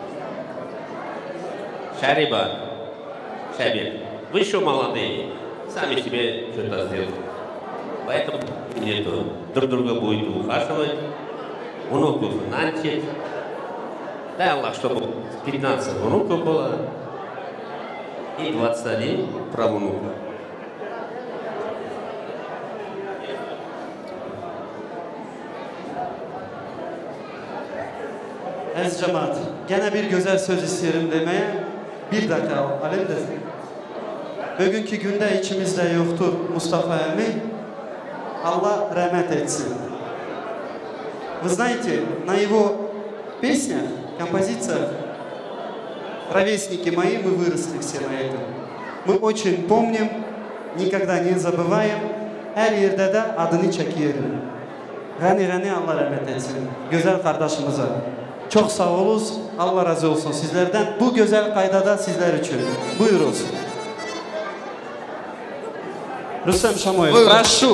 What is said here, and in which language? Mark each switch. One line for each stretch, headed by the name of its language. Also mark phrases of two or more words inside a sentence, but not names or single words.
Russian: Шариба, Шабир, вы еще молодые, сами себе что-то сделали. Поэтому друг друга будете ухаживать, внуков начать. Дай Аллах, чтобы 15 внуков было и 21 правнуков.
Turkish: Ez cemaat, gene bir güzel söz isterim demeye. Bir dakika alimdir. Bugünkü günde içimizde yoktur Mustafa emmi. Allah rahmet etsin.
Russian: Вы знаете, на его песнях, композициях, ровесники мои, мы выросли все на этом. Мы очень помним, никогда не забываем,
Turkish: her yerde de adını çekiyorum. Gani Allah rahmet etsin. Güzel kardeşimize. Çok sağ olunuz, Allah razı olsun sizlerden. Bu güzel kaydada sizler için. Buyuruz. Rüstem Şamoyev, прошу.